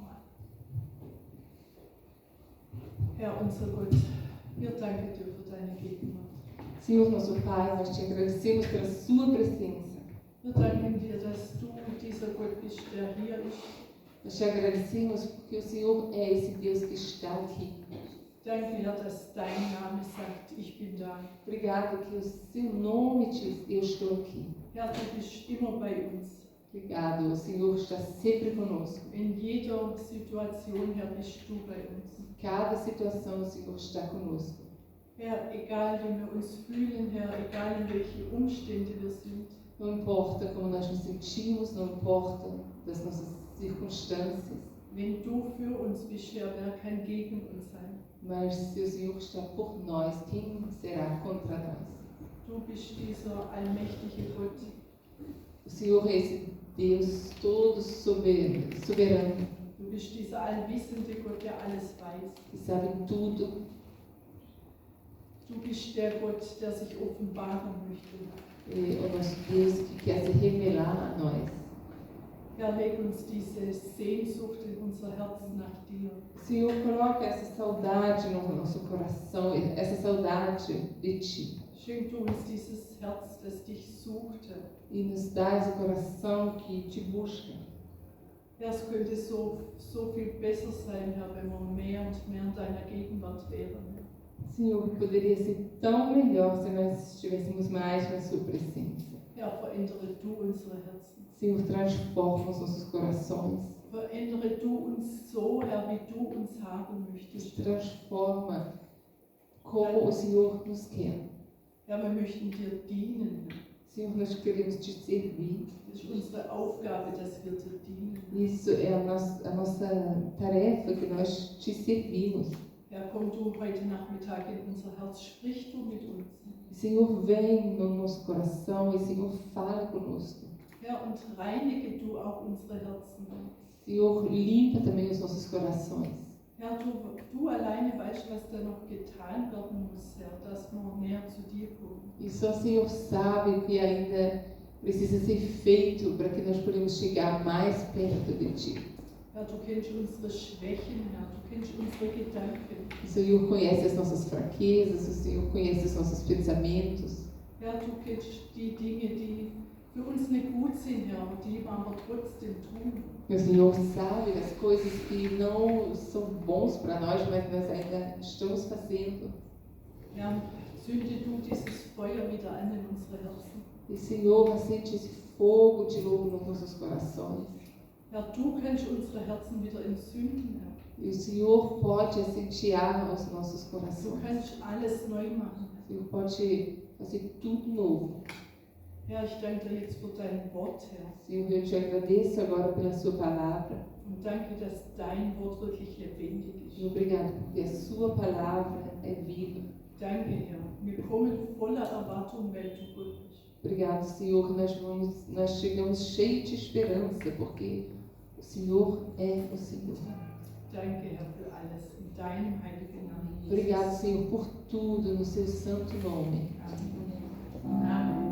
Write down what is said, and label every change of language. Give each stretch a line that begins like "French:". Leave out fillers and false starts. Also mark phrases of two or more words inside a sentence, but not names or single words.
German: Herr, unser Gott, wir danken dir für deine Gegenwart.
Portuguese: Senhor, nosso Pai, nós te agradecemos pela sua presença.
German: Wir danken dir, dass du dieser Gott bist, der hier ist.
Portuguese: Nós te agradecemos porque o Senhor é esse Deus que está aqui.
German: Danke, Herr, dass dein Name sagt, ich bin da.
Portuguese: Obrigado que o seu nome diz, eu estou aqui.
German: Herr, du bist immer bei uns.
Portuguese: Obrigado, o Senhor está sempre conosco.
German: In jeder Situation, Herr, bist du bei uns.
Portuguese: Em cada situação, o Senhor está conosco.
German: Herr, egal wie wir uns fühlen, Herr, egal in welche Umstände wir sind.
Portuguese: Não importa como nós nos sentimos, não importa das nossas circunstâncias,
German: Wenn du für uns bist, Herr, wer kann gegen uns sein?
Portuguese: mas se o Senhor está por nós, quem será contra nós?
German: Du bist dieser allmächtige Gott.
Portuguese: O Senhor é esse Deus todo soberano,
German: Du bist dieser allwissende Gott, der alles weiß.
Portuguese: que sabe tudo.
German: Du bist der Gott, der sich offenbaren möchte.
Portuguese: É o nosso Deus que quer se revelar a nós.
German: Herr, leg uns diese Sehnsucht in unser Herz nach dir.
Portuguese: Senhor, coloca essa saudade no nosso coração, essa saudade de Ti.
German: Schenk du uns dieses Herz, das dich suchte.
Portuguese: E nos dá esse coração que Te busca.
German: Herr, es könnte so viel besser sein, Herr, wenn wir mehr und mehr in deiner Gegenwart wären.
Portuguese: Senhor, poderia ser tão melhor se nós estivéssemos mais na Sua presença.
German: Herr, verändere du unsere Herzen.
Portuguese: Senhor, transforma os nossos corações.
German: Verändere du uns so, Herr, wie du uns haben möchtest.
Portuguese: Transforma como o Senhor nos quer.
German: Herr, wir möchten dir dienen.
Portuguese: Senhor, nós queremos te servir.
German: Das ist unsere Aufgabe, dass wir dir dienen.
Portuguese: Isso é a nossa tarefa, que nós te servimos.
German: Herr, komm du heute Nachmittag in unser Herz, sprich du mit uns.
Portuguese: Senhor, vem no nosso coração e Senhor, fala conosco.
German: Herr, und reinige du auch unsere Herzen.
Portuguese: Senhor, limpa também os nossos corações.
German: Herr, du alleine weißt, was da noch getan werden muss, Herr, dass wir näher zu dir kommen.
Portuguese: E só o Senhor sabe o que ainda precisa ser feito para que nós possamos chegar mais perto de Ti.
German: Herr, du kennst unsere Schwächen, Herr, du kennst unsere Gedanken.
Portuguese: O Senhor conhece as nossas fraquezas, o Senhor conhece os nossos pensamentos.
German: Herr, du kennst die Dinge, die für uns nicht gut sind, Herr, und die wir aber trotzdem tun.
Portuguese: O Senhor sabe das coisas que não são bons para nós, mas nós ainda estamos fazendo.
German: Herr, zünde du dieses Feuer wieder an in unsere Herzen.
Portuguese: E Senhor, acende esse fogo de novo nos nossos corações.
German: Herr, du kannst unsere Herzen wieder entzünden, Herr.
Portuguese: E o Senhor pode acentear os nossos
German: Du
Portuguese: corações.
German: kannst alles neu machen.
Portuguese: O Senhor pode fazer tudo novo.
German: Herr, ich danke dir jetzt für dein Wort, Herr.
Portuguese: Senhor, eu te agradeço agora pela sua palavra.
German: Und danke, dass dein Wort wirklich lebendig ist.
Portuguese: E obrigado porque a sua palavra é viva.
German: Danke, Herr. Wir kommen voller Erwartung, weil du gut bist.
Portuguese: Obrigado, Senhor, que nós chegamos cheios de esperança, porque o Senhor é o Senhor.
German: Danke, Herr, für alles. In deinem heiligen Namen. Jesus.
Portuguese: Obrigado, Senhor, por tudo no seu santo nome.
German: Amen.